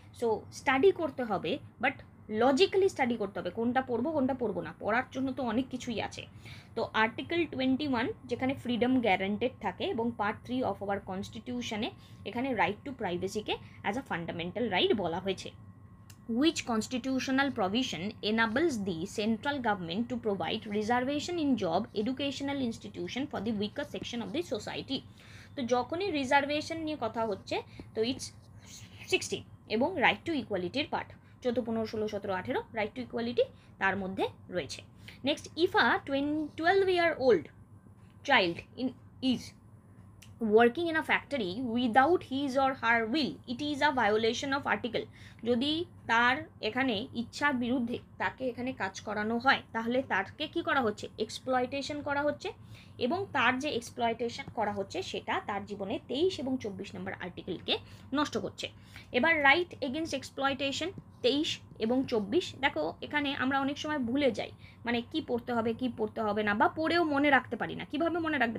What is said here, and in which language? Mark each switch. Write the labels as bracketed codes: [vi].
[bn] So study করতে হবে, but logically study করতে হবে, কোনটা পড়বো কোনটা পড়বো না, পড়ার জন্য তো অনেক কিছুই আছে। তো আর্টিকেল 21 যেখানে ফ্রিডম গ্যারান্টেড থাকে, এবং পার্ট 3 অফ আওয়ার কনস্টিটিউশনে এখানে right two প্রাইভেসিকে [en] as a fundamental right [bn] বলা হয়েছে। [en] Which constitutional provision enables the central government to provide reservation in job educational institution for the weaker section of the society? [bn] তো যখনই reservation নিয়ে কথা হচ্ছে তো it's 16, এবং right two ইকুয়ালিটির part 14, 15, 16, 17, 18 right to equality তার মধ্যে রয়েছে। [en] Next, if a 12-year-old child is working in a factory without his or her will, it is a violation of article. যদি [bn] তার এখানে ইচ্ছার বিরুদ্ধে তাকে এখানে কাজ করানো হয়, তাহলে তাকে কি করা হচ্ছে? এক্সপ্লয়টেশন করা হচ্ছে, এবং তার যে এক্সপ্লয়টেশন করা হচ্ছে সেটা তার জীবনে 23 এবং 24 নম্বর আর্টিকেলকে নষ্ট করছে। এবার রাইট এগেনস্ট এক্সপ্লয়টেশন 23 এবং 24, দেখো এখানে আমরা অনেক সময় ভুলে যাই, মানে কি পড়তে হবে কি পড়তে হবে না, বা পড়েও মনে রাখতে পারি না। কিভাবে মনে রাখবে?